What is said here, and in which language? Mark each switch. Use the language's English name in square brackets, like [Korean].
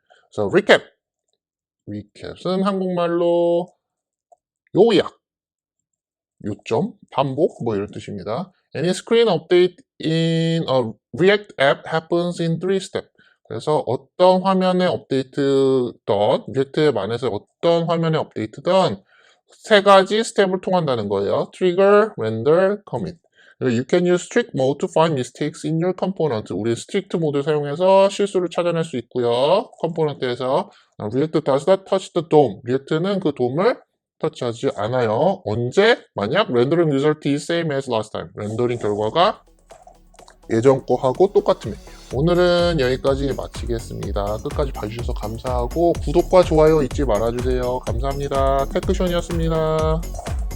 [Korean] 그래서 recap은 한국말로 요약, 요점, 반복 뭐 이런 뜻입니다. [English] Any screen update in a React app happens in 3 steps. [Korean] 그래서 어떤 화면의 업데이트든 React 앱 안에서 어떤 화면의 업데이트든 3가지 스텝을 통한다는 거예요. Trigger, Render, Commit. [English] You can use strict mode to find mistakes in your component. [Korean] 우리 strict 모드 사용해서 실수를 찾아낼 수 있고요. [English] 컴포넌트에서 React does not touch the DOM. [Korean] 리액트는 그 DOM을 터치하지 않아요. 언제? [English] 만약 rendering result is same as last time. [Korean] 렌더링 결과가 예전 거하고 똑같으면. 오늘은 여기까지 마치겠습니다. 끝까지 봐주셔서 감사하고 구독과 좋아요 잊지 말아주세요. 감사합니다. 테크션이었습니다.